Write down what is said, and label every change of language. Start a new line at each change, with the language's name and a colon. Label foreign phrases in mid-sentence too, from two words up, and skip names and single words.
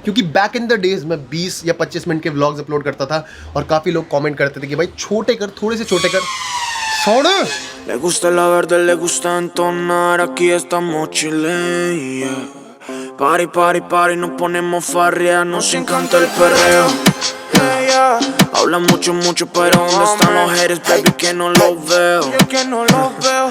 Hindi: क्योंकि
English: back in the days
Hindi: मैं 20 या 25 मिनट के
English: vlogs upload
Hindi: करता था और काफ़ी लोग कमेंट करते थे कि भाई छोटे कर, थोड़े से छोटे कर। सोना
Spanish: Le gusta la verde, le gusta entonar, aquí estamos chilenos.
English: Party, party, party,
Spanish: nos ponemos farrea, nos encanta el perreo. Habla mucho, mucho, pero ¿dónde están los haters, baby? Que no los veo.